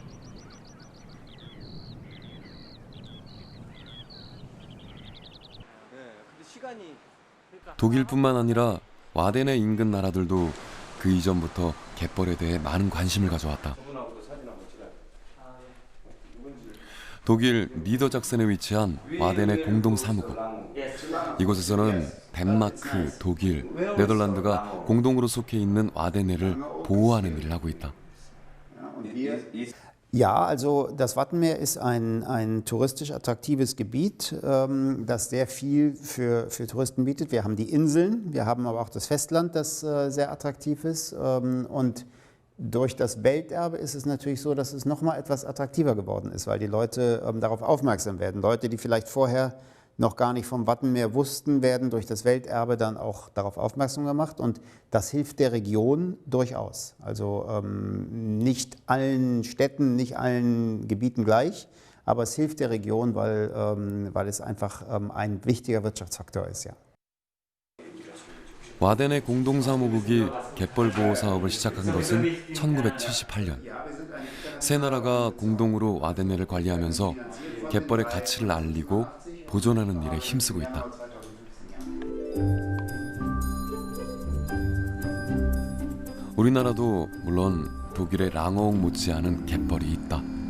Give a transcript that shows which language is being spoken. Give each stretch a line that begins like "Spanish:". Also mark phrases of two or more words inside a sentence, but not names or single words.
Korean: 독일뿐만 아니라 와덴의 인근 나라들도 그 이전부터 갯벌에 대해 많은 관심을 가져왔다. 독일 니더작센에 위치한 와덴의 공동 사무국. 이곳에서는 덴마크, 독일, 네덜란드가 공동으로 속해 있는 와덴해를 보호하는 일을 하고 있다.
German: Ja, also das Wattenmeer ist ein touristisch attraktives Gebiet, das sehr viel für Touristen bietet. Wir haben die Inseln, wir haben aber auch das Festland, das sehr attraktiv ist. Und durch das Welterbe ist es natürlich so, dass es noch mal etwas attraktiver geworden ist, weil die Leute darauf aufmerksam werden. Leute, die vielleicht vorher noch gar nicht vom Wattenmeer wussten, werden durch das Welterbe dann auch darauf aufmerksam gemacht. Und das hilft der Region durchaus. Also nicht allen Städten, nicht allen Gebieten gleich, aber es hilft der Region, weil es einfach ein wichtiger Wirtschaftsfaktor ist. Ja.
Korean: 와덴의 공동사무국이 갯벌 보호 사업을 시작한 것은 1978년. 세 나라가 공동으로 와덴해를 관리하면서 갯벌의 가치를 알리고 보존하는 일에 힘쓰고 있다. 우리나라도 물론 독일의 랑어욱 못지않은 갯벌이 있다.